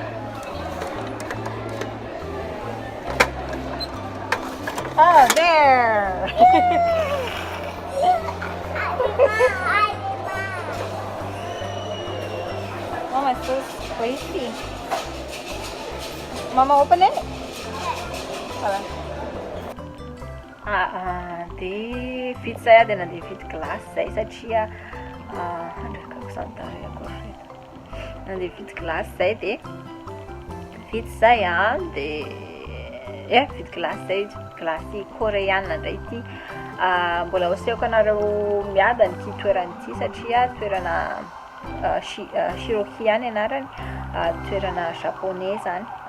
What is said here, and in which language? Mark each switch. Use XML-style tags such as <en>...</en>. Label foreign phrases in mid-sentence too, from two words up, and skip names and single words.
<en>Oh, there. Oh, my so crazy. Mama, open it.</en> <mg>de vita zay de nandeha vidy glasy zay satria andrakako santary akory nandeha vidy glasy zay de vita zay de vidy glasy zay glasy coréenne ndray ity mbola oseko anareo miada n'ity toerana ity satria toerana Shiroki any anarany toerana japonais zany</mg>